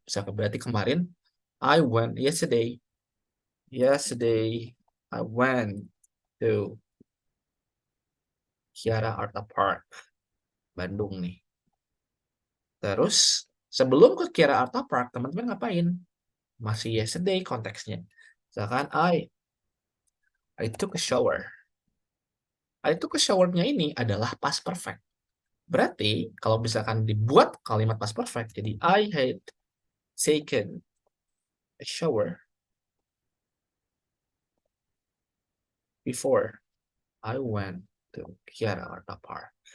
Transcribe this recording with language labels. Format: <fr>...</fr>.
<id>Bisa berarti kemarin</id> <en>I went yesterday. Yesterday, I went to Kiara Art Park, Bandung nih.</en> <id>Terus, sebelum ke Kiara Art Park, teman-teman ngapain? Masih</id> <en>yesterday</en> <id>konteksnya. Misalkan,</id> <en>I took a shower. I took a shower-nya</en> <id>ini adalah</id> <en>past perfect.</en> <id>Berarti, kalau misalkan dibuat kalimat past perfect, jadi</id> <en>I had taken a shower before I went to Kiara Art Park.</en>